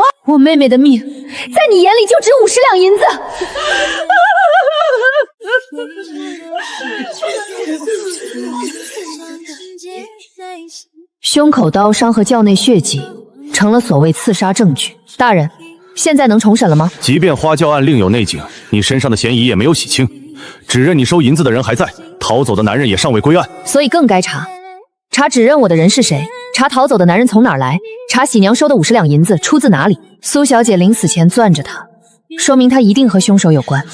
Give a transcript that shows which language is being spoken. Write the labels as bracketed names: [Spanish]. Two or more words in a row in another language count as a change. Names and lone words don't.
[Chinese] 我妹妹的命，在你眼裡就值50兩銀子。胸口刀傷和轎內血跡成了所謂刺殺證據。大人，現在能重審了嗎？即便花轎案另有內警，你身上的嫌疑也沒有洗清，指認你收銀子的人還在，逃走的男人也尚未歸案，所以更該查指認我的人是誰，查逃走的男人從哪兒來，查喜娘收的50兩銀子出自哪裡。蘇小姐臨死前攥着他，說明他一定和兇手有關。